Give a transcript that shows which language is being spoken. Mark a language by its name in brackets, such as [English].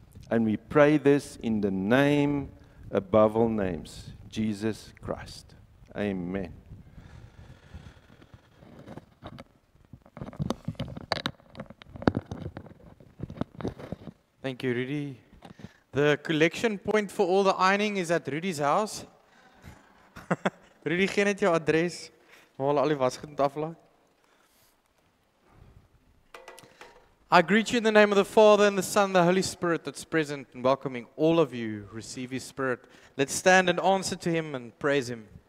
[English] And we pray this in the name above all names, Jesus Christ. Amen. Thank you, Rudy. The collection point for all the ironing is at Rudy's house. [Afrikaans] Rudy, gee net jou adres waar hulle al die wasgoed moet aflaai. [English] I greet you in the name of the Father and the Son and the Holy Spirit that's present and welcoming all of you. Receive His Spirit. Let's stand and answer to Him and praise Him.